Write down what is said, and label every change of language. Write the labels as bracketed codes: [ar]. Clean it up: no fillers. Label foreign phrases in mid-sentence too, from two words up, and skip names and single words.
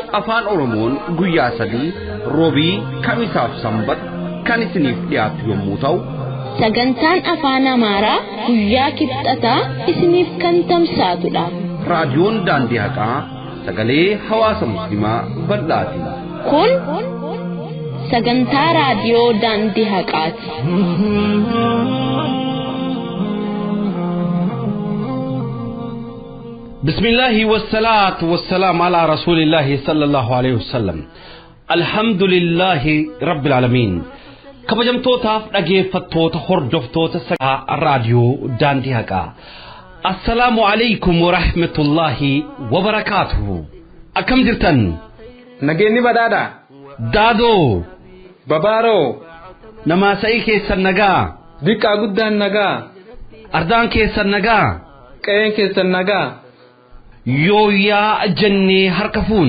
[om] afaan Oromoon guyyaa 3 roobii kamisaaf sanbata kan isiniif dhiyaatu yommuu ta'u, sagantaan afaan Amaaraa guyyaa kibxataa isiniif kan tamsaatudha. Raadiyoon daandii haqaa sagalee hawaasa musliimaa bal'aati. Kun sagantaa raadiyoo daandii haqaati. [ar] بسم الله والصلاة والسلام على رسول الله صلى الله عليه وسلم. الحمد لله رب العالمين. [om] kabajamtootaaf dhageeffattoota hordoftoota sagantaa raadiyoo daandii haqaa. [ar] السلام عليكم ورحمة الله وبركاته. [om] Akkam jirtan? Nageenyi badhaadha. Daadoo. Babaaroo. Namaasa'ii keessan nagaa. Diqqaa guddaan nagaa. Ardaan keessan nagaa. Qe'een keessan nagaa. Yooyaa jennee harka fuuni.